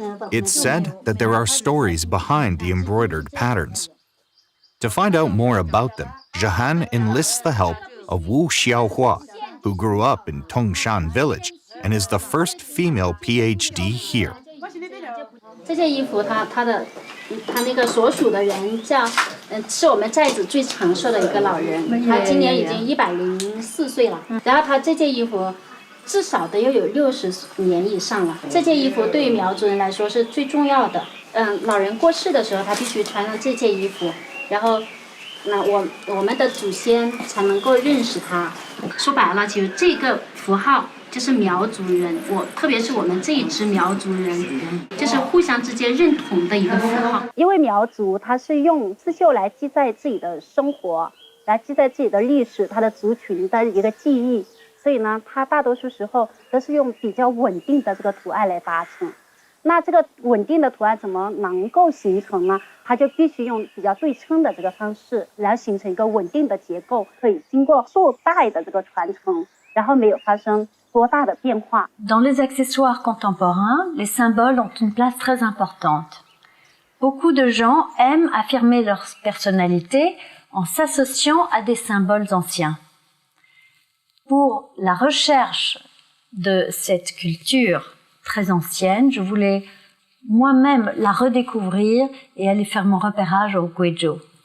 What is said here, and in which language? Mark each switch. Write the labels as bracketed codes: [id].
[en] It's said that there are stories behind the embroidered patterns. To find out more about them, Jehanne enlists the help of Wu Xiaohua, who grew up in Tongshan village and is the first female PhD here. [zh] 这件衣服它那个所属的人叫是我们寨子最长寿的一个老人，他今年已经104岁了。然后他这件衣服至少得有60年以上了。这件衣服对于苗族人来说是最重要的。老人过世的时候，他必须穿上这件衣服，然后我们的祖先才能够认识他。说白了，其实这个符号。就是苗族人，特别是我们这一支苗族人，就是互相之间认同的一个符号。因为苗族它是用刺绣来记载自己的生活，来记载自己的历史，它的族群的一个记忆，所以呢，它大多数时候都是用比较稳定的这个图案来达成。那这个稳定的图案怎么能够形成呢？它就必须用比较对称的这个方式，来形成一个稳定的结构，可以经过数代的这个传承，然后没有发生。 [fr] Dans les accessoires contemporains, les symboles ont une place très importante. Beaucoup de gens aiment affirmer leur personnalité en s'associant à des symboles anciens. Pour la recherche de cette culture très ancienne, je voulais moi-même la redécouvrir et aller faire mon repérage au Gujo.